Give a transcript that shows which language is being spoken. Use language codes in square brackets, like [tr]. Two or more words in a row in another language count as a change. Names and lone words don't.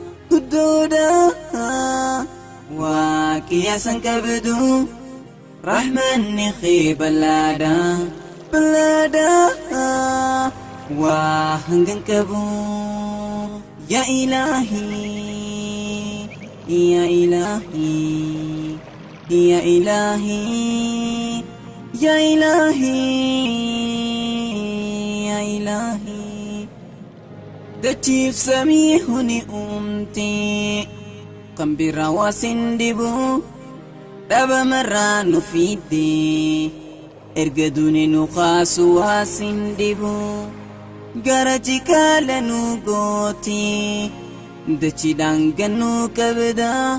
[om] Guddoodha. Waa qiyaasan qabdu. Rahmanni kee bal'aadha. Bal'aadha. Waa hangan qabu. [ar] يا إلهي. يا إلهي. يا إلهي، يا إلهي، يا إلهي. [om] Dachiif samii huni uumte, kan biraa waa sin dhibu, dhaba marraa nu fidde, erga duuni nu kaasu waa sin dhibu. Gara jikaala nu gooti, dachiidhaan gannuu qabda,